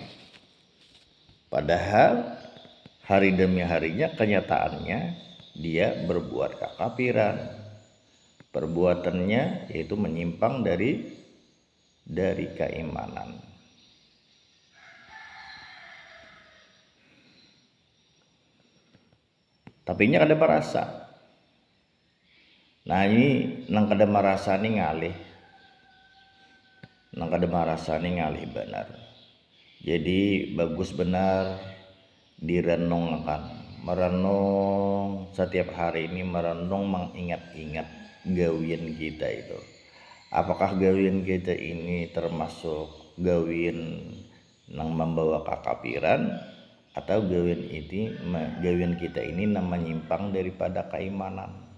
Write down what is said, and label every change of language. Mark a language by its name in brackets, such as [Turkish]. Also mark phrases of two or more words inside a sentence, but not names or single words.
[Indonesian] Padahal hari demi harinya kenyataannya dia berbuat kekafiran. Perbuatannya yaitu menyimpang dari keimanan. [Banjar] Tapi nya kada merasa. Nah ini nang kada merasa nih ngalih. Nang kada merasa nih ngalih benar. [Indonesian] Jadi bagus benar direnungkan. Merenung setiap hari ini, merenung mengingat-ingat gawian kita itu. Apakah gawian kita ini termasuk gawian yang membawa kekafiran, atau gawian kita ini menyimpang daripada keimanan.